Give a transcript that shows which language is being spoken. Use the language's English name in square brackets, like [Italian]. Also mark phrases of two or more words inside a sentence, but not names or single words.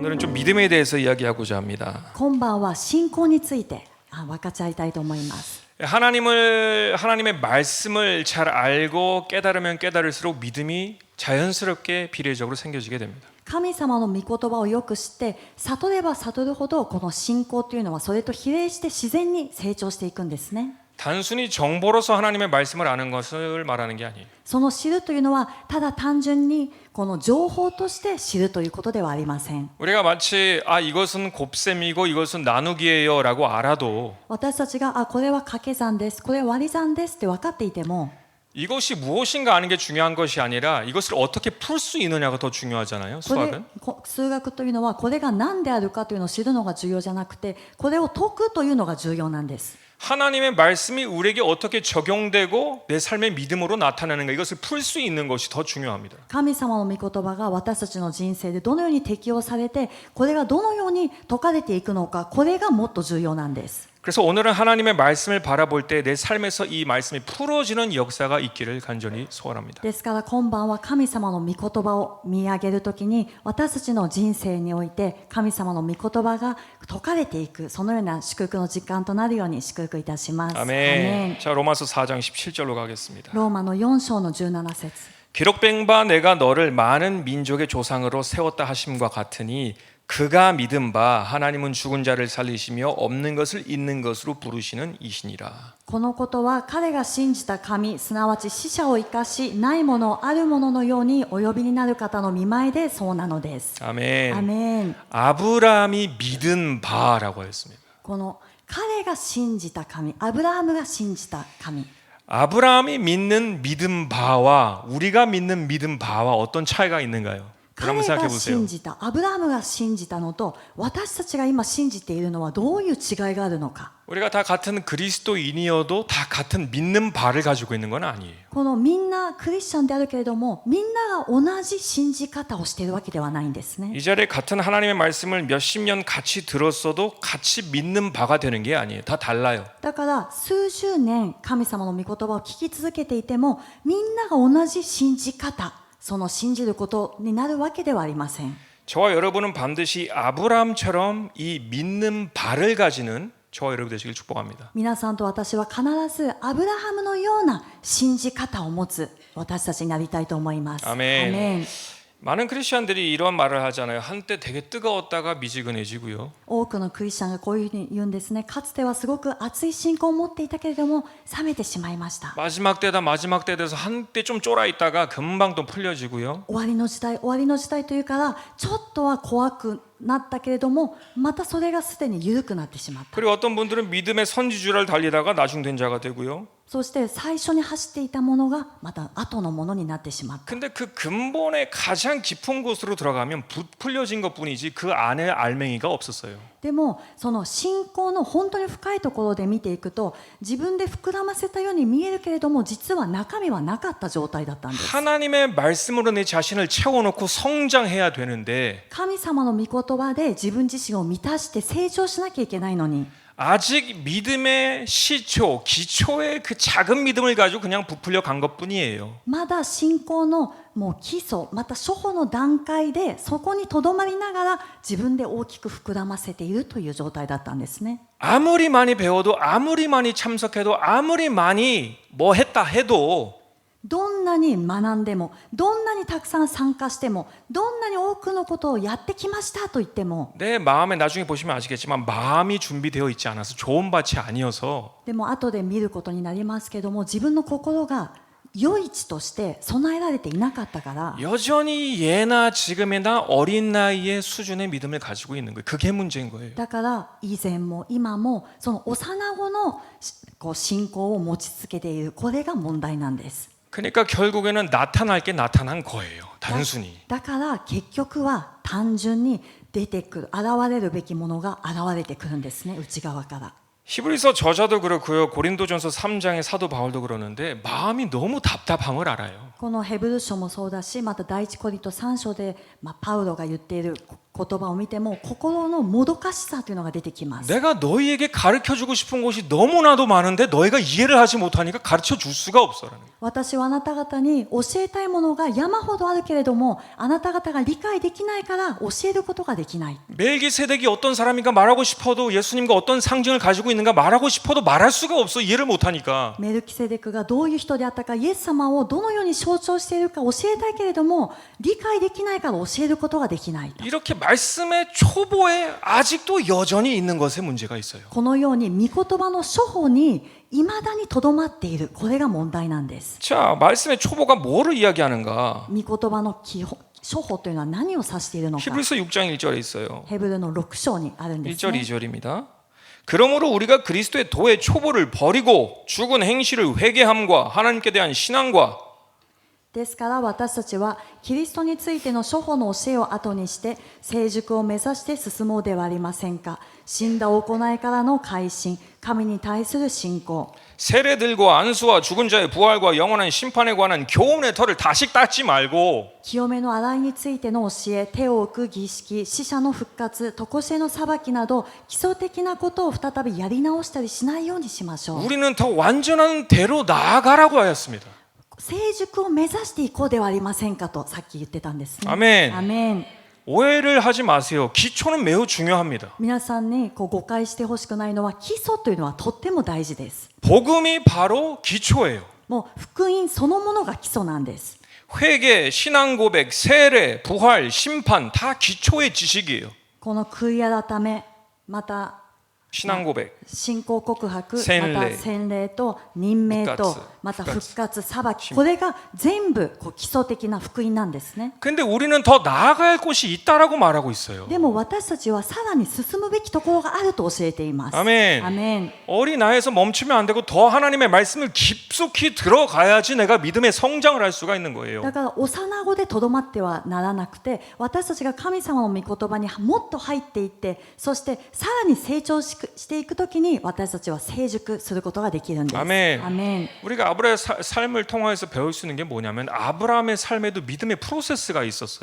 [Korean] 오늘은 믿음에 대해서 이야기하고자 합니다. [Japanese] 今晩は信仰について分かち合いたいと思います。 [Korean] 하나님의 말씀을 잘 알고 깨달으면 깨달을수록 믿음이 자연스럽게 비례적으로 생겨지게 됩니다. [Japanese] 神様の御言葉をよく知って悟れば悟るほどこの信仰というのはそれと比例して自然に成長していくんですね。 [Korean] 단순히 정보로서 하나님의 말씀을 아는 것을 말하는 게 아니에요. [Japanese] その知るというのはただ単純にこの情報として知るということではありません。 [Korean] 우리가 마치 이것은 곱셈이고 이것은 나누기예요라고 알아도 [Japanese] 私たちがこれは掛け算です、これは割り算ですって分かっていても [Korean] 이것이 무엇인가 아는 게 중요한 것이 아니라 이것을 어떻게 풀 수 있느냐가 더 중요하잖아요. 수학은. [Japanese] 数学というのはこれが何であるかというのを知るのが重要じゃなくてこれを解くというのが重要なんです。 [Korean] 하나님의 말씀이 우리에게 어떻게 적용되고 내 삶의 믿음으로 나타나는가 이것을 풀 수 있는 것이 더 중요합니다. [Japanese] 神様の御言葉が私たちの人生でどのように適用されてこれがどのように解かれていくのかこれがもっと重要なんです。 [Korean] 그래서 오늘은 하나님의 말씀을 바라볼 때 내 삶에서 이 말씀이 풀어지는 역사가 있기를 간절히 소원합니다. [Japanese] ですから今晩は神様の御言葉を見上げるときに私たちの人生において神様の御言葉が解かれていくそのような祝福の時間となるように祝福いたします。 [Korean] 아멘. 자, 로마서 4장 17절로 가겠습니다. [Japanese] ローマの4章の17節 [Korean] 기록된 바 내가 너를 많은 민족의 조상으로 세웠다 하심과 같으니 그가 믿은 바 하나님은 죽은 자를 살리시며 없는 것을 있는 것으로 부르시는 이시니라. [Japanese] このことは彼が信じた神すなわち死者を生かしないものあるもののようにお呼びになる方の御前でそうなのです。 [Korean] 아멘. [Japanese] アメン。 [Korean] 아브라함이 믿은 바라고 했습니다. [Japanese] この彼が信じた神アブラハムが信じた神 [Korean] 아브라함이 믿는 믿음 바와 우리가 믿는 믿음 바와 어떤 차이가 있는가요? 한번 [Japanese] 彼 [Korean] 생각해 [Japanese] が [Korean] 보세요. [Japanese] 信じたアブラハムが信じたのと私たちが今信じているのはどういう違いがあるのか。 [Korean] 우리가 다 같은 그리스도인이어도 다 같은 믿는 바를 가지고 있는 건 아니에요. [Japanese] このみんなクリスチャンであるけれどもみんなが同じ信じ方をしているわけではないんですね。 [Korean] 이 자리에 같은 하나님의 말씀을 몇십 년 같이 들었어도 같이 믿는 바가 되는 게 아니에요. 다 달라요. [Japanese] だから数十年神様の御言葉を聞き続けていてもみんなが同じ信じ方その信じることになるわけではありません。 [Korean] 저와 여러분은 반드시 아브라함처럼 이 믿는 바를 가지는 저와 여러분 되시길 축복합니다. [Japanese] 皆さんと私は必ずアブラハムのような信じ方を持つ私たちになりたいと思います。 [Korean] 아멘. [Japanese] アメン。 [Korean] 많은 크리스천들이 이런 말을 하잖아요. 한때 되게 뜨거웠다가 미지근해지고요. [Japanese] 多くのクリスチャンがこういうふうに言うんですね。かつてはすごく熱い信仰を持っていたけれども冷めてしまいました。 [Korean] 마지막 때 돼서 한때 좀 쫄아 있다가 금방 또 풀려지고요. [Japanese] 終わりの時代というからちょっとは怖くなったけれどもまたそれがすでに緩くなってしまった。 [Korean] 그리고 어떤 분들은 믿음의 선지주를 달리다가 나중된 자가 되고요. [Japanese] そして最初に走っていたものがまた後のものになってしまった。 [Korean] 근데 그 근본의 가장 깊은 곳으로 들어가면 풀려진 것뿐이지 그 안에 알맹이가 없었어요. [Japanese] でもその信仰の本当に深いところで見ていくと自分で膨らませたように見えるけれども実は中身はなかった状態だったんです。 [Korean] 하나님의 말씀으로 내 자신을 채워놓고 성장해야 되는데 [Japanese] 神様の御言葉で自分自身を満たして成長しなきゃいけないのに [Korean] 아직 믿음의 시초, 기초의 그 작은 믿음을 가지고 그냥 부풀려 간 것뿐이에요. [Japanese] まだ信仰のもう基礎また初歩の段階でそこにとどまりながら自分で大きく膨らませているという状態だったんですね。 [Korean] 아무리 많이 배워도 아무리 많이 참석해도 아무리 많이 뭐 했다 해도 [Japanese] どんなに学んでもどんなにたくさん参加してもどんなに多くのことをやってきましたと言っても [Korean] 내 마음에 나중에 보시면 아시겠지만 마음이 준비되어 있지 않아서 좋은 밭이 아니어서 [Japanese] でも後で見ることになりますけども自分の心が良い地として備えられていなかったから [Korean] 여전히 예나 지금이나 어린 나이의 수준의 믿음을 가지고 있는 거예요. 그게 문제인 거예요. [Japanese] だから以前も今もその幼子の信仰を持ち続けているこれが問題なんです。 [Korean] 그러니까 결국에는 나타날 게 나타난 거예요. 단순히. [Japanese] だから結局は単純に出てくる現れるべきものが現れてくるんですね内側から。 [Korean] 히브리서 저자도 그렇고요. 고린도전서 3장의 사도 바울도 그러는데 마음이 너무 답답함을 알아요. [Japanese] このヘブル書もそうだしまた第一コリント3章で、パウロが言っているこ言葉を見ても心のもどかしさというのが出てきます。 [Korean] 내가 너희에게 가르쳐주고 싶은 것이 너무나도 많은데 너희가 이해를 하지 못하니까 가르쳐줄 수가 없어라는 거예요. [Japanese] 私はあなた方に教えたいものが山ほどあるけれどもあなた方が理解できないから教えることができない。 [Korean] 멜기세덱이 어떤 사람인가 말하고 싶어도 예수님과 어떤 상징을 가지고 있는가 말하고 싶어도 말할 수가 없어. 이해를 못하니까. [Japanese] メルキセデクがどういう人であったかイエス様をどのように象徴しているか教えたいけれども理解できないから教えることができない。 [Korean] 이렇게 말씀의 초보에 아직도 여전히 있는 것에 문제가 있어요. [Japanese] このように御言葉の処方に未だにとどまっている、これが問題なんです。 [Korean] 자, 말씀의 초보가 뭐를 이야기하는가? [Japanese] 御言葉の基本処方というのは何を指しているのか。 [Korean] 히브리서 6장 1절에 있어요. [Japanese] ヘブルの6章にあるんです [Korean] 1절 [Japanese] ね。 [Korean] 2절입니다. 그러므로 우리가 그리스도의 도의 초보를 버리고 죽은 행실을 회개함과 하나님께 대한 신앙과 [Japanese] ですから私たちはキリストについての諸法の教えを後にして成熟を目指して進もうではありませんか。死んだ行いからの改心、神に対する信仰、 [Korean] 세례들과 안수와 죽은 자의 부활과 영원한 심판에 관한 교훈의 털을 다시 닦지 말고 [Japanese] 清めの洗いについての教え、手を置く儀式、死者の復活、常しえの裁きなど基礎的なことを再びやり直したりしないようにしましょう。 [Korean] 우리는 더 완전한 대로 나아가라고 하였습니다. [Japanese] 成熟を目指していこうではありませんかとさっき言ってたんですね。アメン。アメン。 [Korean] 오해를 하지 마세요. 기초는 매우 중요합니다. [Japanese] 皆さんに誤解してほしくないのは基礎というのはとっても大事です。 [Korean] 복음이 바로 기초예요. [Japanese] もう福音そのものが基礎なんです。 [Korean] 회개, 신앙 고백, 세례, 부활, 심판 다 기초의 지식이에요. [Japanese] この悔い改め、また [Korean] 신앙 고백. [Japanese] 信仰告白、ま洗礼た洗礼と任命と復活また復活、裁き、これが全部基礎的な福音なんですね。 [Korean] 근데 우리는 더 나아갈 곳이 있다라고 말하고 있어요. [Japanese] でも私たちはさらに進むべきところがあると教えています。 [Korean] 아멘. [Japanese] アメン。 [Korean] 어린아이에서 멈추면 안 되고 더 하나님의 말씀을 깊숙이 들어가야지 내가 믿음의 성장을 할 수가 있는 거예요. [Japanese] だから幼子でとどまってはならなくて私たちが神様の御言葉にもっと入っていってそしてさらに成長していくときに私たちは成熟することができるんです。 [Korean] 아멘. [Japanese] アメン。 [Korean] 우리가 아브라함의 삶을 통해서 배울 수 있는 게 뭐냐면 아브라함의 삶에도 믿음의 프로세스가 있었어요.